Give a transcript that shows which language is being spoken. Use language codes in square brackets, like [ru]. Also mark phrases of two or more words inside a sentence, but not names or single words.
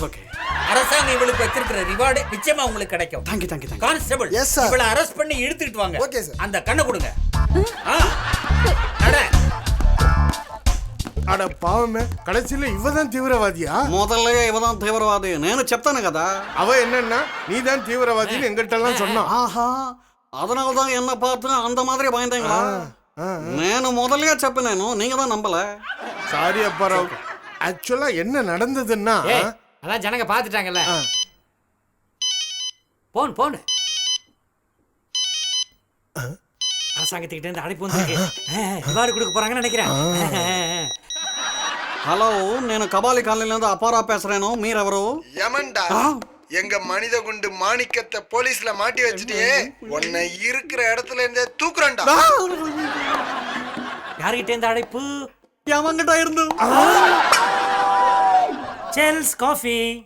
[ta] அரசாங்கம் இவளுக்கு வச்சிருக்கிற ரிவார்டு நிச்சயமா உங்களுக்கு கிடைக்கும். கான்ஸ்டபிள், இவளை அரெஸ்ட் பண்ணி இழுத்துட்டு வாங்க. அந்த கண்ணை கொடுங்க. அட பாவமே, கடைசியில இவதான் தீவிரவாதியா? முதல்ல இவதான் தீவிரவாதி [te] నేను చెప్తాను కదా. [ta] அவ என்னன்னா நீதான் தீவிரவாதின்னு எங்கிட்ட எல்லாம் சொன்னான். ఆహా, அதனாலதான் என்ன பார்த்து அந்த மாதிரி பயந்தீங்களா? నేను முதல்லயே చెప్పినాను, நீங்க தான் நம்பல. சாரி அப்பாராவ், ஆக்சுவலா என்ன நடந்ததுன்னா, அதான் ஜனங்க பாத்துட்டாங்கல்ல. போன் அரசாங்கத்துக்கிட்ட இருந்து அழைப்பு வந்திருக்கு. ரிவார்டு கொடுக்க போறாங்கன்னு நினைக்கிறேன். [te] హలో, నేను కబాలి కాలనీలో అపారా పేసరేను, మీరెవరు? [ta] யமன்டா, எங்க மனித குண்டு மாணிக்கத்தை போலீஸ்ல மாட்டி வச்சுட்டியே, உன்னை இருக்கிற இடத்துல இருந்தே தூக்குறேன்டா. யார்கிட்ட இருந்து அழைப்பு? யமன்கிட்ட இருந்து. செல்ஸ் காஃபி.